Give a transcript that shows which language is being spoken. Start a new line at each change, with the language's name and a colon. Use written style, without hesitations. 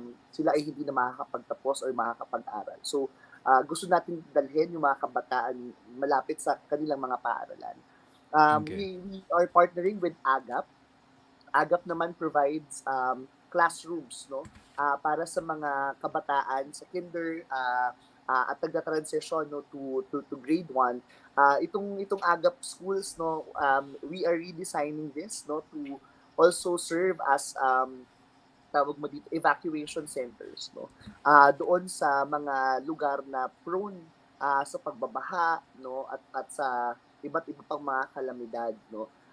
Filipino: Sila ay hindi na makakapagtapos or makakapag-aral. So gusto natin dalhin yung mga kabataan malapit sa kanilang mga paaralan.
English: Okay. We are partnering with AGAP.
Filipino: AGAP naman provides classrooms, no, para sa mga kabataan sa kinder at nagta-transition, no,
English: to grade 1. Itong AGAP schools, no, we are redesigning this, no, to also serve as
Filipino: tawag mo dito,
English: evacuation centers, no?
Filipino: Doon sa mga lugar na prone sa pagbabaha, no, at sa iba't iba pang mga kalamidad, no.